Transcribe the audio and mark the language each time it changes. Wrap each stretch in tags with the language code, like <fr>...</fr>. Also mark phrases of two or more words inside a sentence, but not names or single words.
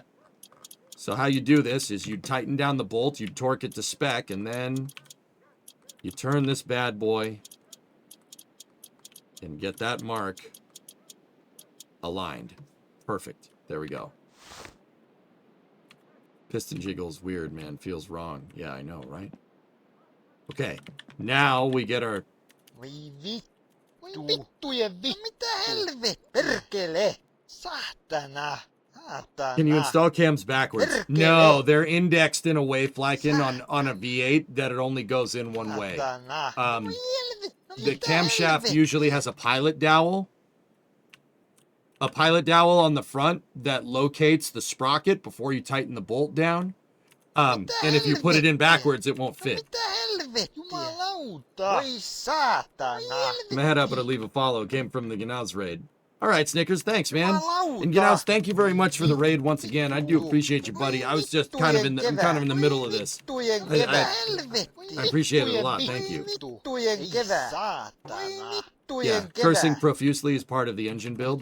<en>So how you do this is you tighten down the bolt, you torque it to spec, and then you turn this bad boy and get that mark aligned. Perfect. There we go. Piston jiggle's weird, man. Feels wrong. Yeah, I know, right? Okay. Now we get our...</en> <fi>Voi vittu. Voi vittujen vittu. Mitä helvet? Perkele. Saatana. Saatana.</fi> <en>Can you install cams backwards? No, they're indexed in a way, Flykin, on a V8 that it only goes in one way.</en> <fi>Saatana.</fi> <en>The camshaft usually has a pilot dowel. A pilot dowel on the front that locates the sprocket before you tighten the bolt down. And if you put it in backwards, it won't fit.</en> <fi>Mitä helvettiä? Jumalauta. Voi saatana.</fi> <en>I'm gonna head up and leave a follow. It came from the Gnaz raid. All right, Snickers, thanks, man.</en> <fi>Jumalauta.</fi> <en>And Gnaz, thank you very much for the raid once again. I do appreciate you, buddy. I was just kind of in the middle of this. I appreciate it a lot. Thank you. Yeah, cursing profusely is part of the engine build.</en>